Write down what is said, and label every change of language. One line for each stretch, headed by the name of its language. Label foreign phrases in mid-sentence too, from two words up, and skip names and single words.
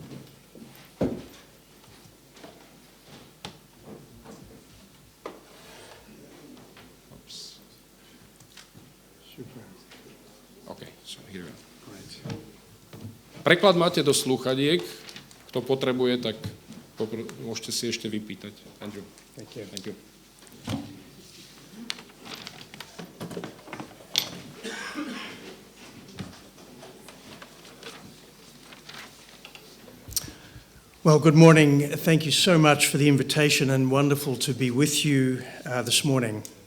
Slovak: Preklad máte do slúchadiek. Kto potrebuje, tak môžete si ešte vypýtať. Andrew.
English: Thank you. Thank you. Well, good morning. Thank you so much for the invitation and wonderful to be with you this morning.